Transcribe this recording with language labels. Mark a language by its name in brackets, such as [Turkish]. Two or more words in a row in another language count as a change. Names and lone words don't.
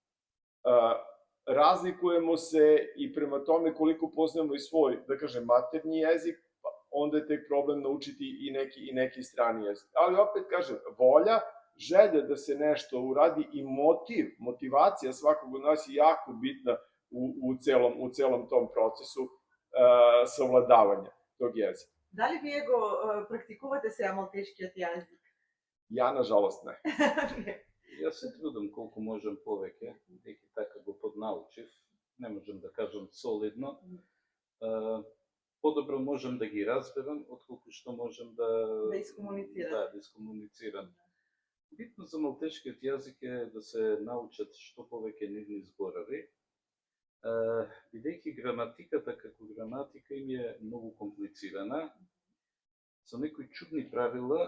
[Serbian] Razlikujemo se i prema tome koliko poznajemo i svoj, da kažem, maternji jezik, onda je tek problem naučiti i neki strani jezik. Ali opet kažem, volja, želja da se nešto uradi i motivacija svakog od nas je jako bitna u celom tom procesu savladavanja tog jezika. Da li vi [Macedonian] го практикувате сега малтешкиот јазик? [Serbian] Ja, nažalost, ne. [Macedonian] Јас се трудам колку можам повеќе, деки така го поднаучив, не можам да кажам солидно. Подобро можам да ги разберам, отколку што можам да искомуницирам. Битно за малтешкиот јазик е да се научат што повеќе нивни зборови, бидејќи граматиката како граматика им е многу комплицирана, со некои чудни правила.